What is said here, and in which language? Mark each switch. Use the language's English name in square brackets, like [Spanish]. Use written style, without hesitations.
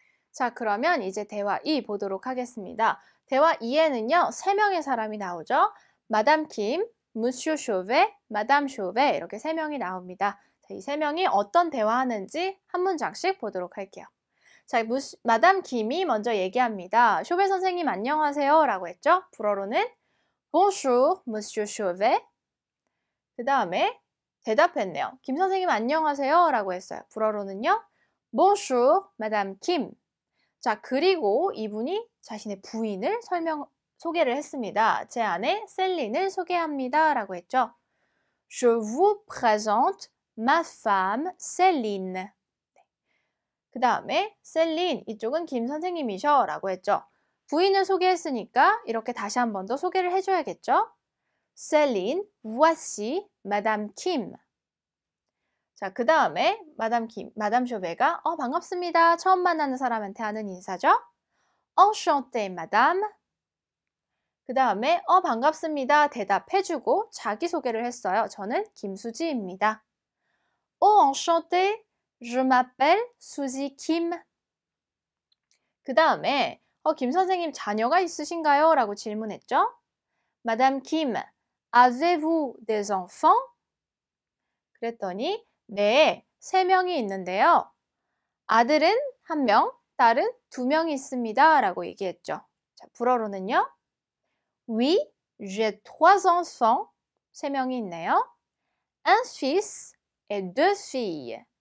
[Korean] 자, 그러면 이제 대화 2 보도록 하겠습니다. 대화 2에는요. 3명의 사람이 나오죠. 마담 킴, 무슈 쇼베, 마담 쇼베 이렇게 3명이 나옵니다. 자, 이 3명이 어떤 대화하는지 한 문장씩 보도록 할게요. 자, 마담 김이 먼저 얘기합니다. 쇼베 선생님 안녕하세요 라고 했죠. 불어로는 [French] Bonjour, Monsieur Chauvet. [Korean] 그 다음에 대답했네요. 김 선생님 안녕하세요 라고 했어요. 불어로는요. [French] Bonjour, Madame Kim. [Korean] 자, 그리고 이분이 자신의 부인을 소개를 했습니다. 제 아내 셀린을 소개합니다. 라고 했죠. [French] Je vous présente ma femme Céline. [Korean] 그 다음에 셀린, 이쪽은 김 선생님이셔 라고 했죠. 부인을 소개했으니까 이렇게 다시 한 번 더 소개를 해줘야겠죠. [French] Céline, voici Madame Kim. [Korean] 자, 그 다음에 마담 쇼베가 반갑습니다. 처음 만나는 사람한테 하는 인사죠. [French] Enchanté, madame. [Korean] 그 다음에 반갑습니다. 대답해주고 자기소개를 했어요. 저는 김수지입니다. [French] Enchanté, je m'appelle Suzy Kim. [Korean] 그 다음에 김 선생님 자녀가 있으신가요? 라고 질문했죠. [French] Madame Kim, avez-vous des enfants? [Korean] 그랬더니 네, 3명이 있는데요. 아들은 1명, 딸은 2명이 있습니다. 라고 얘기했죠. 자, 불어로는요. [French] Oui, j'ai 3 enfants. [Korean] 3명이 있네요. [French] Un fils et 2 filles.